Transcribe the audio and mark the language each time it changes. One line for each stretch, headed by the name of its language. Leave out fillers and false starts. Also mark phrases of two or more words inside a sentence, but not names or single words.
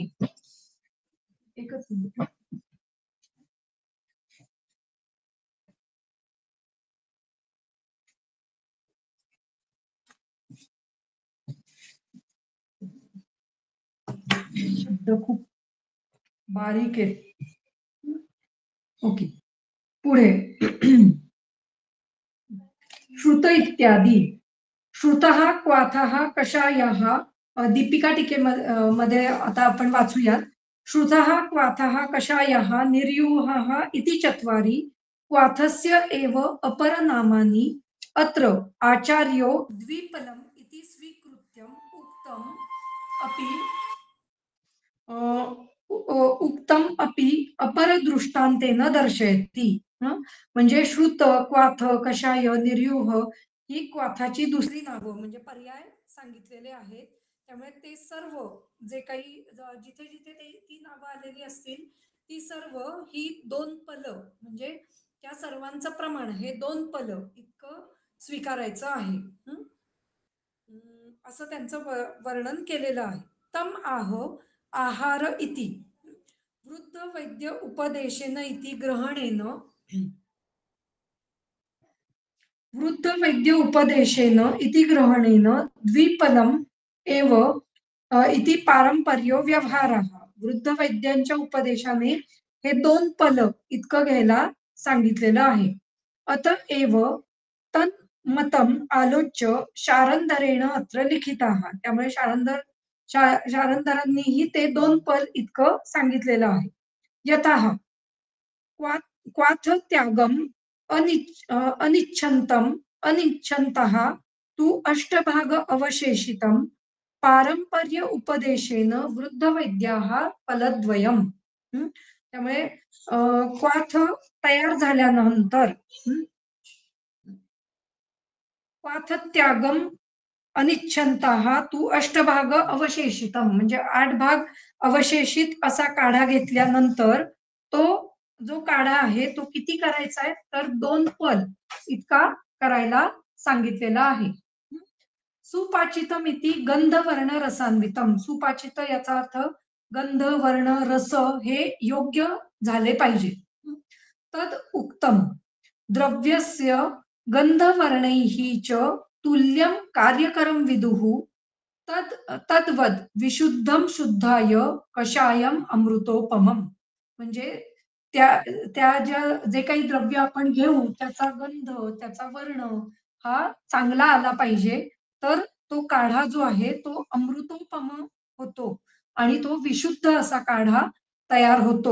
Marathi: एकच मिनिट. शब्द खूप बारीक आहे. ओके. पुढे श्रुत इत्यादी.
Sanskrit: श्रुतः क्वाथः कषायः
Marathi: दीपिका मध्ये आता आपण वाचूयात.
Sanskrit: श्रुतः क्वाथः कषायः निर्यूहः इति चत्वारि क्वाथस्य एव अपरनामानि अत्र आचार्यो द्विपलम् इति स्वीकृत्यम् अपि उक्तम अपि अपरदृष्टांतेन दर्शयति. हं?
Marathi: म्हणजे श्रुत, क्वाथ, कषाय, निर्यूह ही क्वाथाची दुसरी नावं म्हणजे पर्याय सांगितलेले आहेत. त्यामुळे ते सर्व जे काही जिथे जिथे ती नावं आलेली असतील ती सर्व ही 2 पल म्हणजे त्या सर्वांचं प्रमाण हे 2 पल इतकं स्वीकारायचं आहे. हं? असं त्यांचं वर्णन केलेलं आहे.
Sanskrit: तम आह आहार इति वृद्ध वैद्य उपदेशेन इति ग्रहणेन वृद्ध वैद्य उपदेशेन इति ग्रहणेन द्विपदम एव इति पारंपर्य व्यवहारः.
Marathi: वृद्ध वैद्यांच्या उपदेशाने हे दोन पल इतकं घ्यायला सांगितलेलं आहे.
Sanskrit: अतएव तन्मतम आलोच्य शारंदरेण अत्र लिखिताः.
Marathi: त्यामुळे शारंदरांनीही ते दोन पल इतकं सांगितलेलं आहे.
Sanskrit: यतः क्वाथ त्यागम अनिच्छन्तम अनिच्छन्तः तु अष्टभाग अवशेषितम पारंपर्य उपदेशेन वृद्ध वैद्याः फलद्वयम.
Marathi: त्यामुळे क्वाथ तयार झाल्यानंतर
Sanskrit: क्वाथ त्यागम अनिच्छन्तः तू अष्टभाग अवशेषितम
Marathi: म्हणजे 8 भाग अवशेषित असा काढा घेतल्यानंतर तो जो काढा आहे तो किती करायचा आहे तर 2 पल इतका करायला सांगितलेला आहे.
Sanskrit: सुपाचितम इति गंधवर्ण रसान्वितम.
Marathi: सुपाचित याचा अर्थ गंध वर्ण रस हे योग्य झाले पाहिजे.
Sanskrit: तद उक्तम द्रव्यस्य गंधवर्णैः च तुल्यम कार्यकरम विदुः तद्वद विशुद्धम शुद्धाय कषायम अमृतोपमम.
Marathi: म्हणजे त्या त्या जे काही द्रव्य आपण घेऊ त्याचा गंध त्याचा वर्ण हा चांगला आला पाहिजे तर तो काढा जो आहे तो अमृतोपम होतो आणि तो विशुद्ध असा काढा तयार होतो.